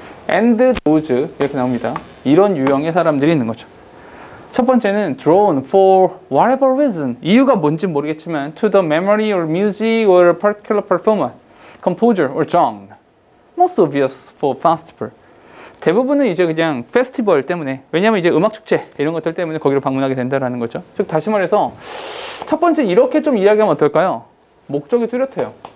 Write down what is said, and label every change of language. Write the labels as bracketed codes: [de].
[en] and those, [ko] 이렇게 나옵니다. 이런 유형의 사람들이 있는 거죠. 첫 번째는 [en] drawn for whatever reason, [ko] 이유가 뭔지 모르겠지만 [en] to the memory or music or particular performer, composer or genre. Most obvious for festival. [ko] 대부분은 이제 그냥 페스티벌 때문에, 왜냐면 이제 음악 축제 이런 것들 때문에 거기로 방문하게 된다라는 거죠. 즉 다시 말해서 첫 번째 이렇게 좀 이야기하면 어떨까요? 목적이 뚜렷해요.